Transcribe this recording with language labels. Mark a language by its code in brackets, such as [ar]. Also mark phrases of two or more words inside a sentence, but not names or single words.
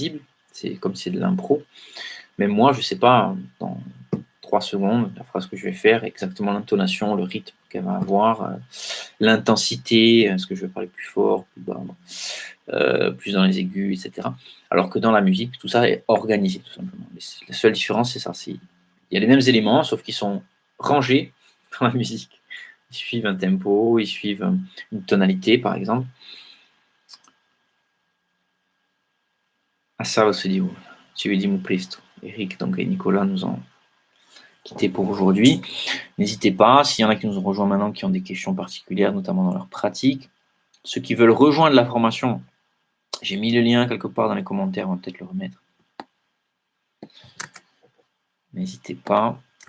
[fr] C'est comme si c'est de l'impro. Même moi, je ne sais pas, dans 3 secondes, la phrase que je vais faire, exactement l'intonation, le rythme qu'elle va avoir, l'intensité, est-ce que je vais parler plus fort, plus bas, plus dans les aigus, etc. Alors que dans la musique, tout ça est organisé, tout simplement. La seule différence, c'est ça. Il y a les mêmes éléments, sauf qu'ils sont rangés dans la musique. Ils suivent un tempo, ils suivent une tonalité, par exemple. [it] Ciao, Diego. Ci vediamo presto. [fr] Eric donc, et Nicolas nous ont quittés pour aujourd'hui. N'hésitez pas, s'il y en a qui nous ont rejoints maintenant, qui ont des questions particulières, notamment dans leur pratique. Ceux qui veulent rejoindre la formation, j'ai mis le lien quelque part dans les commentaires, on va peut-être le remettre. N'hésitez pas.